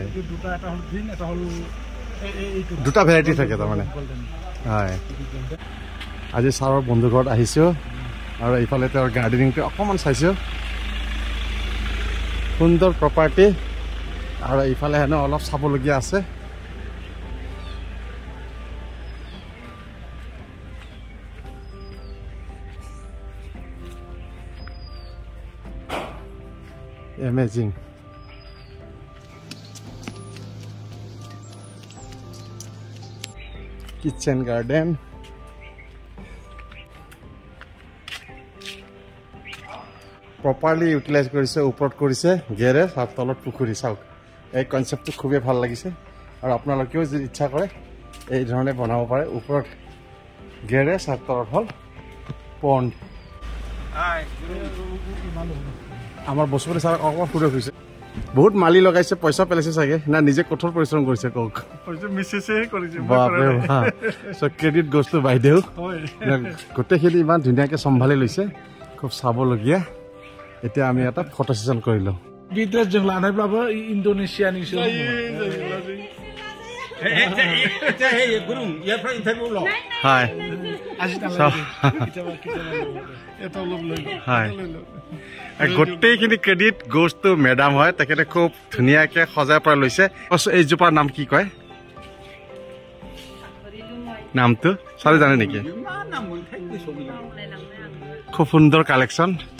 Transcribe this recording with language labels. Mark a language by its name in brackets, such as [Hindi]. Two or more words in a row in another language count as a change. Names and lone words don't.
[Assamese] দুটা এটা হ'ল গ্ৰীণ এটা হ'ল দুটা ভেৰাইটি থাকে তাৰমানে হয় আজি ছাৰৰ বন্ধু ঘৰত আহিছোঁ আৰু এইফালে তেওঁৰ গাৰ্ডেনিংটো অকণমান চাইছোঁ সুন্দৰ প্ৰপাৰ্টি আৰু এইফালে হেনো অলপ চাবলগীয়া আছে Amazing. [English] Kitchen garden. Properly utilize [Assamese] কৰিছে ওপৰত কৰিছে গেৰেজ আৰু তলত পুখুৰী চাওক এই কনসেপ্টটো খুবেই ভাল লাগিছে আৰু আপোনালোকেও যদি ইচ্ছা কৰে এই ধৰণে বনাব পাৰে ওপৰত গেৰেজ আৰু তলত হ'ল পণ্ড আমাৰ বসুমতী ছাৰক অকণমান সুযোগ হৈছে বহুত মালি লগাইছে পইচা পেলাইছে চাগে না নিজে কঠোৰ পৰিশ্ৰম কৰিছে কওক ক্ৰেডিট গছটো বাইদেউ গোটেইখিনি ইমান ধুনীয়াকৈ চম্ভালি লৈছে খুব চাবলগীয়া এতিয়া আমি এটা ফটো সেশন কৰিলোঁ [Bodo] बिद्रेस जों लानायब्लाबो इन्डोनेसियानि सो [Assamese] हाय গোটেইখিনি [English] credit goes to madam [Assamese] হয় তেখেতে খুব ধুনীয়াকৈ সজাই পৰা লৈছে এইজোপাৰ নাম কি কয় নামটো চাৰি জানে নেকি খুব সুন্দৰ কালেকশ্যন